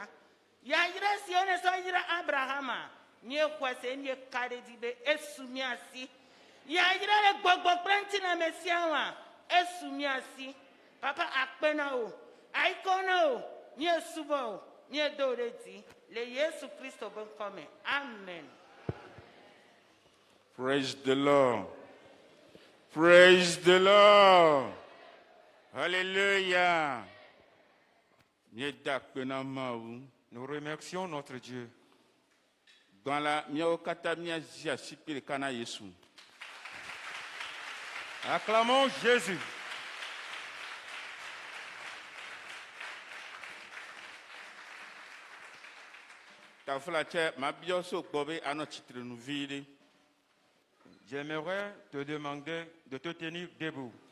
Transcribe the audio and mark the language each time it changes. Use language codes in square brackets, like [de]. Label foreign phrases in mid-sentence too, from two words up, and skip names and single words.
[ee] Yayra siwo ne sɔ yra Abrahama. Míexɔe se míeka ɖe dzi be esu míasi. Yayra le gbɔgbɔ kple ŋutiname sia wɔa. Esu míasi. Papa akpe na o. Ayikɔ na o. Míesubɔ o. Míedo ɖe dzi. Le Yesu Kristo be ŋkɔ me. Amen. [en] Praise the Lord. Praise the Lord. [fr] Alléluia. Nous remercions notre Dieu. Dans la acclamons Jésus. J'aimerais te demander de te tenir debout.